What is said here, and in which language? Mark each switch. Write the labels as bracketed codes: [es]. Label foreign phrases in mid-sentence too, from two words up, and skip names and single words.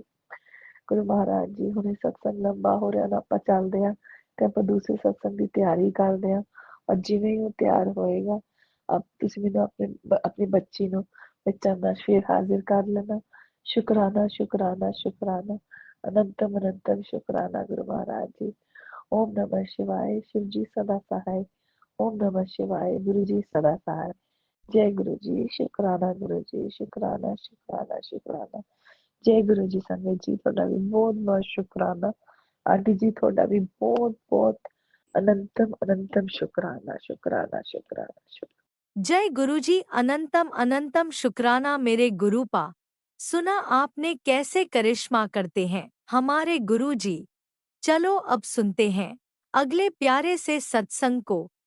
[pa] ਗੁਰੂ ਮਹਾਰਾਜ ਜੀ ਹੁਣੇ ਸਤਸੰਗ ਲੰਬਾ ਹੋ ਰਿਹਾ ਨਾ, ਆਪਾਂ ਚੱਲਦੇ ਹਾਂ ਤੇ ਆਪਾਂ ਦੂਸਰੇ ਸਤਸੰਗ ਦੀ ਤਿਆਰੀ ਕਰਦੇ ਹਾਂ। ਔਰ ਜਿਵੇਂ ਹੀ ਉਹ ਤਿਆਰ ਹੋਏਗਾ ਤੁਸੀਂ ਮੈਨੂੰ ਆਪਣੀ ਬੱਚੀ ਨੂੰ ਬੱਚਾ ਦਾ ਫੇਰ ਹਾਜ਼ਰ ਕਰ ਲੈਣਾ। ਸ਼ੁਕਰਾਨਾ ਸ਼ੁਕਰਾਨਾ ਸ਼ੁਕਰਾਨਾ। ਅਨੰਤਮ ਅਨੰਤਮ ਸ਼ੁਕਰਾਨਾ ਗੁਰੂ ਮਹਾਰਾਜ ਜੀ। [hi] ओम नमः शिवाय। शिव जी सदा सहाय। ओम नमः शिवाय। गुरु जी सदा सहाय। जय गुरु जी। शुकराना गुरु जी। शुकराना शुकराना शुकराना। जय गुरु जी। संगत जी [pa] ਤੁਹਾਡਾ ਵੀ ਬਹੁਤ ਬਹੁਤ ਸ਼ੁਕਰਾਨਾ। ਆਂਟੀ ਜੀ ਤੁਹਾਡਾ ਵੀ ਬਹੁਤ ਬਹੁਤ [hi] अनंतम अनंतम शुकराना शुकराना शुकराना शुक्राना। जय गुरुजी। अनंतम अनंतम शुक्राना मेरे गुरुपा। सुना आपने कैसे करिश्मा करते हैं हमारे गुरुजी। चलो अब सुनते हैं अगले प्यारे से सत्संग को।